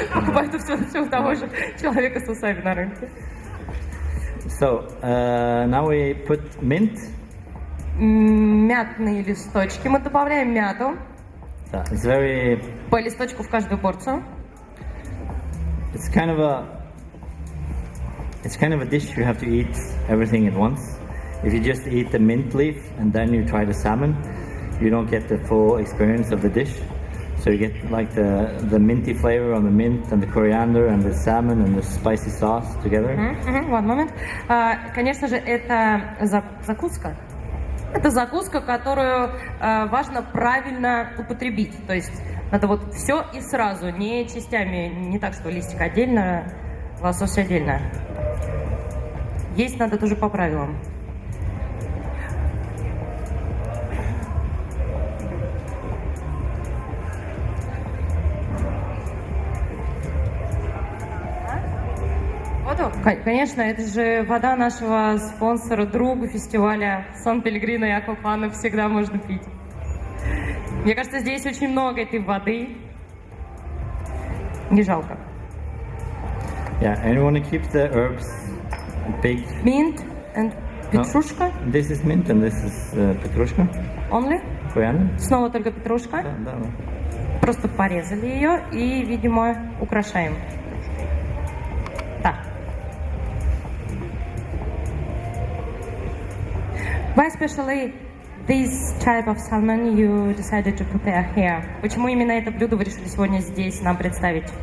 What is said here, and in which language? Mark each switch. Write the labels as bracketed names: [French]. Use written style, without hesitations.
[Russian] Покупает все у того же человека с усами на рынке. [English] So now we put mint. [Russian] Мятные листочки. Мы добавляем мяту. [English] It's very. [Russian] По листочку в каждую порцию. [English] It's kind of a dish you have to eat everything at once. If you just eat the mint leaf and then you try the salmon, you don't get the full experience of the dish. So you get like the minty flavor on the mint and the coriander and the salmon and the spicy sauce together. One moment. [Russian] Конечно же, это закуска. Это закуска, которую важно правильно употребить. То есть надо вот все и сразу, не частями, не так, что листик отдельно, лосось отдельно. Есть надо тоже по правилам. Воду? Конечно, это же вода нашего спонсора, друга фестиваля Сан-Пелегрино и Аквафана, всегда можно пить. Мне кажется, здесь очень много этой воды. Не жалко. [English] Yeah, and you want to keep the herbs big. Mint and петрушка. No, this is mint and this is petrushka. Only? Coriander. [Russian] Снова только петрушка. Да. Просто порезали ее и, видимо, украшаем. Так. [English] Why especially this type of salmon you decided to prepare here? [Russian] Почему именно это блюдо вы решили сегодня здесь нам представить?